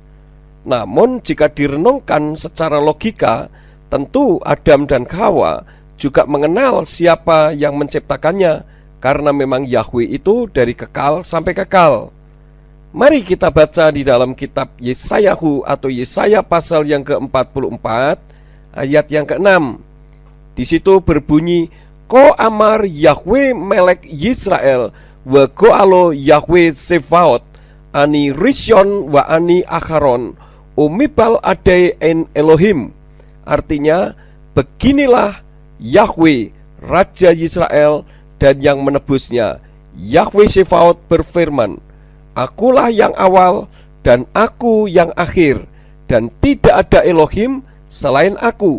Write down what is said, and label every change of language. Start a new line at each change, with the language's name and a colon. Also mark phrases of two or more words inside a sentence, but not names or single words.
Indonesian: Namun jika direnungkan secara logika, tentu Adam dan Hawa juga mengenal siapa yang menciptakannya, karena memang Yahweh itu dari kekal sampai kekal. Mari kita baca di dalam kitab Yesayahu atau Yesaya pasal yang ke-44 ayat yang ke-6. Di situ berbunyi,
Hebrew: כה אמר יהוה מלך ישראל וגאלו יהוה צבאות אני ראשון ואני אחרון ומבלעדי אין אלהים.
Indonesian: Artinya, beginilah Yahweh Raja Israel dan yang menebusnya. Yahweh Sefaot berfirman, akulah yang awal dan aku yang akhir, dan tidak ada Elohim selain aku.